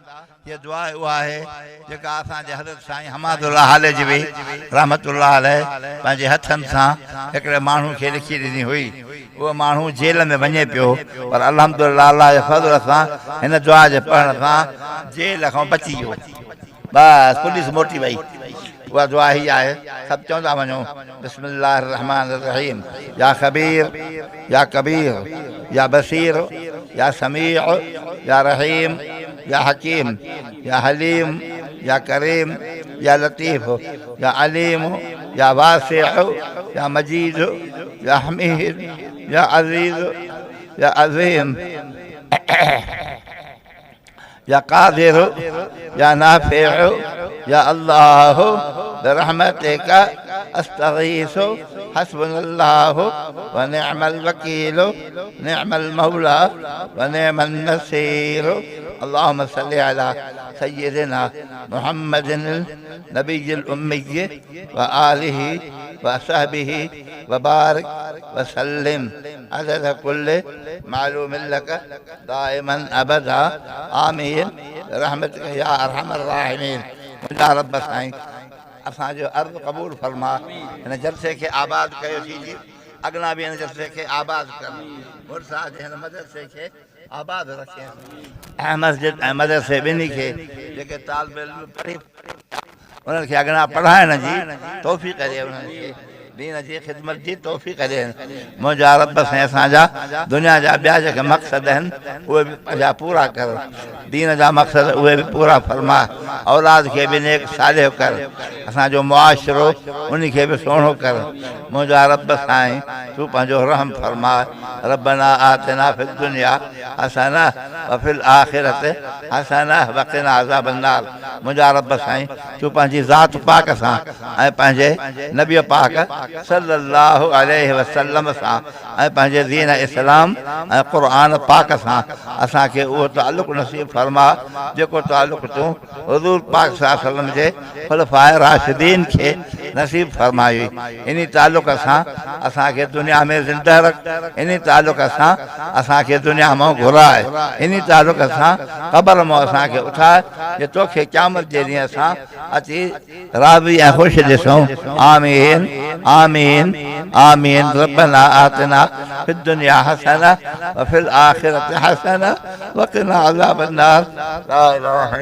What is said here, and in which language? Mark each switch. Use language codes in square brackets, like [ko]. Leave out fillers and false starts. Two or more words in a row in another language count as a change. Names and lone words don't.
[sd] ये दुआ उहा आहे जेका असांजे हज़रत साईं हमादुल्लाह हालजवी [ar] رحمة الله عليه [sd] पंहिंजे हथनि सां हिकिड़े माण्हू खे लिखी ॾिनी हुई। उहो माण्हू जेल में वञे पियो, पर अल्हम्दुलिल्लाह अल्लाह जे फज़ल सां हिन दुआ जे पढ़ण सां जेल खां बची वियो। बस पुलिस मोटी वई। वह दुआ ही आहे, सब चवंदा वञो [ar] بسم الله الرحمن الرحيم. يا خبير يا كبير يا بصير يا سميع يا رحيم يا حكيم يا حليم يا كريم يا لطيف يا عليم يا واسع يا مجيد يا حميد يا عزيز يا عظيم يا قادر يا نافع يا الله برحمتك أستغيث حسبنا الله و نعم الوكيل نعم المولى و نعم النصير. اللهم صل على سيدنا محمد النبي الأمي و آله و صحبه و بارك و سلم عدد كل معلوم لك دائما أبدا آمين رحمتك يا أرحم الراحمين. [sd] मुंहिंजा रब साईं असांजो अर्ज़ क़बूल फरमा, हिन जलसे खे आबाद कयोसीं। अॻिना बि हिन जलसे खे आबाद कर। मुर्सा हिन मदरसे खे आबाद रखे। ऐं मस्जिद ऐं मदरसे ॿिन्ही खे जेके तालिब इल्म पढ़ी उन्हनि खे अॻिना पढ़ाइण जी तौफ़ीक़ ॾिए, उन्हनि खे दीन जी ख़िदमत जी तौफ़ीक़ ॾिए। मुंहिंजा रब साईं असांजा दुनिया जा ॿिया जेके मक़सद आहिनि उहे बि पंहिंजा पूरा कर। दीन जा मक़सद उहे बि पूरा फरमा। औलाद खे बि नेक सालिह कर। असांजो मुआशिरो उन खे बि सुहिणो कर। मुंहिंजा रब साईं तूं पंहिंजो रहम फरमा। [ar] ربنا آتنا في الدنيا حسنة و في الآخرة حسنة و قنا عذاب النار. [sd] मुंहिंजा रब साईं तूं पंहिंजी ज़ात पाक सां ऐं पंहिंजे नबी पाक [ar] صلى الله عليه وسلم [sd] सां ऐं पंहिंजे दीन इस्लाम ऐं क़ुरान पाक सां असांखे उहो तालुक़ नसीब फरमा जेको तालुक़ तूं हुज़ूर पाक [ar] صلى الله عليه وسلم [sd] जे खुलफ़ाए राशिदीन खे नसीब फरमाई। इन तालुक़ सां असांखे दुनिया में ज़िंदा रख। इन तालुक़ सां असांखे दुनिया मां घुराए। इन तालुक़ सां क़बर मां असांखे उठाए जे तोखे क़यामत जे ॾींहं असां अची राज़ी ऐं ख़ुशि ॾिसूं। आमीन आमीन आमीन। [ar] ربنا آتنا في الدنيا حسنة و في الآخرة حسنة و قنا عذاب النار. لا إله